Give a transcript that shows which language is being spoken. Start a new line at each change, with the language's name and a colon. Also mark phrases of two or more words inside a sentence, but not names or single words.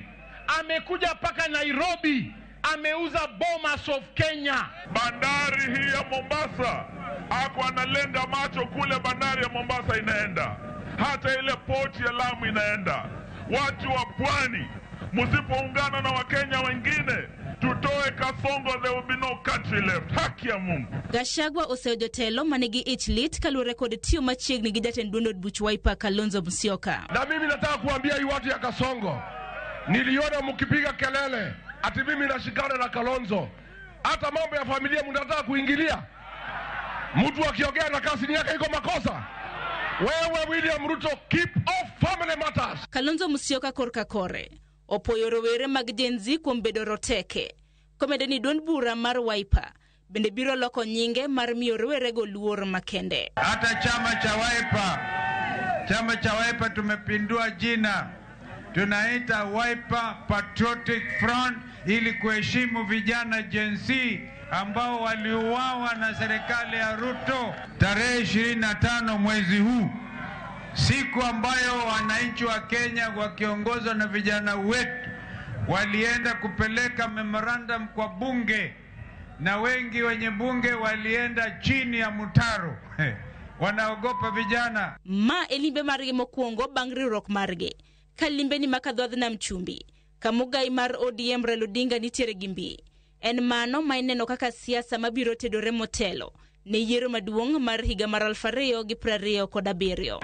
Swahili: Amekuja paka Nairobi, ameuza Bomas of Kenya. Bandari hii ya Mombasa, ako analenga macho kule bandari ya Mombasa inaenda. Hata ile port ya Lamu inaenda. Watu wa pwani, msipoungana na Wakenya wengine, tutoe Kasongo,
English: there will be no country left.
Swahili: Haki ya Mungu.
Luo (Kenya and Tanzania): Gachagua oseyo jotelo manigi ich lit kalure kod tiyo machiegni gi jatend duond od buch Wiper Kalonzo Musyoka.
Swahili: Na mimi nataka kuambia hii watu ya Kasongo, niliona mkipiga kelele ati mimi nashikana na Kalonzo. Hata mambo ya familia mnataka kuingilia. Mtu akiongea na kasini yake iko makosa. Wewe William Ruto,
English: keep off family matters.
Luo (Kenya and Tanzania): Kalonzo Musyoka korka kore opoyo rowere mag Gen Z kuom bedo roteke. Komedo ni duond bura mar Wiper bende biro loko nyinge mar miyo rowerego luor makende.
Swahili: Hata chama cha Wiper tumepindua jina. Tunaita Wiper Patriotic Front ili kuheshimu vijana Gen Z ambao waliuawa na serikali ya Ruto tarehe 25 mwezi huu. Siku ambayo wananchi wa Kenya wakiongozwa na vijana wetu walienda kupeleka memorandum kwa bunge, na wengi wenye bunge walienda chini ya mtaro. Wanaogopa vijana.
Luo (Kenya and Tanzania): Ma elimbe margi mokuongo bang' riwruok margi. Kalimbe ni makadho wadh nam chumbi. Kamugai mar ODM Raila Odinga nitiere gi mbi. En mano ma ineno kaka siasa mabiro tedore motelo ne yiero maduong' mar higa mar 2027.